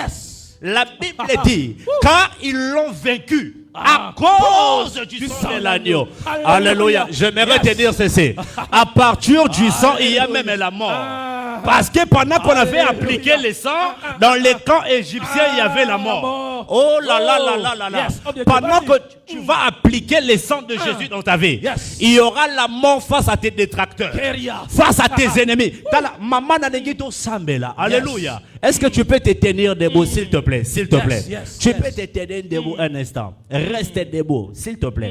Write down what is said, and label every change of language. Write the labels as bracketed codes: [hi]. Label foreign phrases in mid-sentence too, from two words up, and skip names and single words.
[fr] La Bible dit, car ils l'ont vaincu à cause du sang de l'agneau. Alléluia. J'aimerais te dire ceci. À partir du sang, il y a même la mort. Parce que pendant qu'on avait appliqué le sang, dans les camps égyptiens, il y avait la mort. Oh là là là là là là. Pendant que tu vas appliquer le sang de Jésus dans ta vie, il y aura la mort face à tes détracteurs, face à tes ennemis. Maman Nanegito Sambela. Alléluia. Est-ce que tu peux te tenir debout, s'il te plaît? S'il te plaît. Tu peux te tenir debout un instant. Reste debout, s'il te plaît.